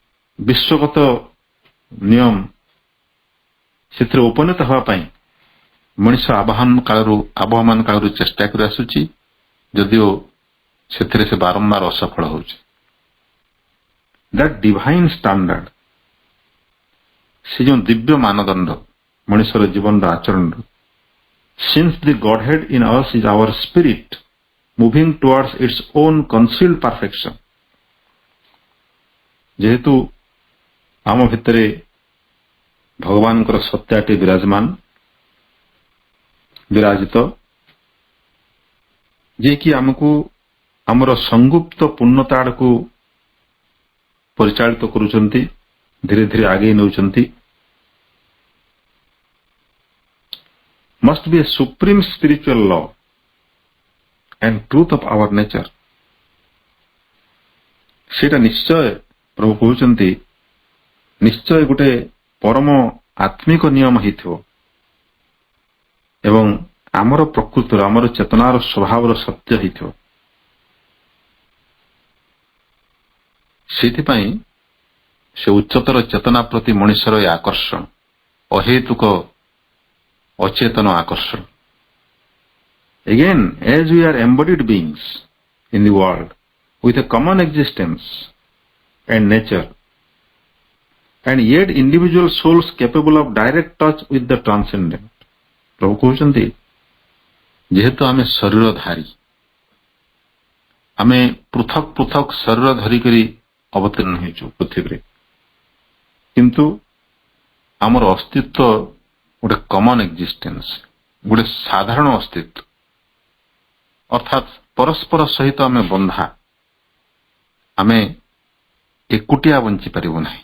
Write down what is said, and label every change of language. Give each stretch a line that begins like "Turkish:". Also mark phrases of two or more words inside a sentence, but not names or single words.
Odia: ବିଶ୍ୱଗତ ନିୟମ ସେଥିରେ ଉପନୀତ ହେବା ପାଇଁ ମଣିଷ ଆବହମାନ କାଳରୁ ଚେଷ୍ଟା କରି ଆସୁଛି, ଯଦିଓ ସେଥିରେ ସେ ବାରମ୍ବାର ଅସଫଳ ହେଉଛି।
English: that divine standard,
Odia: ସେ ଯେଉଁ ଦିବ୍ୟ ମାନଦଣ୍ଡ ମଣିଷର ଜୀବନର ଆଚରଣର,
English: since the Godhead in us is our spirit moving towards its own concealed perfection,
Odia: ଯେହେତୁ ଆମ ଭିତରେ ଭଗବାନଙ୍କର ସତ୍ୟଟି ବିରାଜିତ, ଯିଏକି ଆମକୁ ଆମର ସଂଗୁପ୍ତ ପୂର୍ଣ୍ଣତା ଆଡ଼କୁ ପରିଚାଳିତ କରୁଛନ୍ତି, ଧୀରେ ଧୀରେ ଆଗେଇ ନେଉଛନ୍ତି,
English: must be a supreme spiritual law and truth of our nature.
Odia: ସେଇଟା ନିଶ୍ଚୟ, ପ୍ରଭୁ କହୁଛନ୍ତି, ନିଶ୍ଚୟ ଗୋଟେ ପରମ ଆତ୍ମିକ ନିୟମ ହେଇଥିବ ଏବଂ ଆମର ପ୍ରକୃତିର, ଆମର ଚେତନାର ସ୍ୱଭାବର ସତ୍ୟ ହେଇଥିବ। ସେଇଥିପାଇଁ ସେ ଉଚ୍ଚତର ଚେତନା ପ୍ରତି ମଣିଷର ଏ ଆକର୍ଷଣ, ଅହେତୁକ ଅଚେତନ ଆକର୍ଷଣ।
English: Again, as we are embodied beings in the world with a common existence and nature, and yet individual souls capable of direct touch with the transcendent.
Odia: ପ୍ରଭୁ କହୁଛନ୍ତି, ଯେହେତୁ ଆମେ ଶରୀରଧାରୀ, ଆମେ ପୃଥକ ପୃଥକ ଶରୀର ଧରିକରି ଅବତୀର୍ଣ୍ଣ ହେଇଛୁ ପୃଥିବୀରେ, କିନ୍ତୁ ଆମର ଅସ୍ତିତ୍ୱ ଗୋଟେ
English: common existence,
Odia: ଗୋଟେ ସାଧାରଣ ଅସ୍ତିତ୍ୱ, ଅର୍ଥାତ୍ ପରସ୍ପର ସହିତ ଆମେ ବନ୍ଧା, ଆମେ ଏକୁଟିଆ ବଞ୍ଚିପାରିବୁ ନାହିଁ।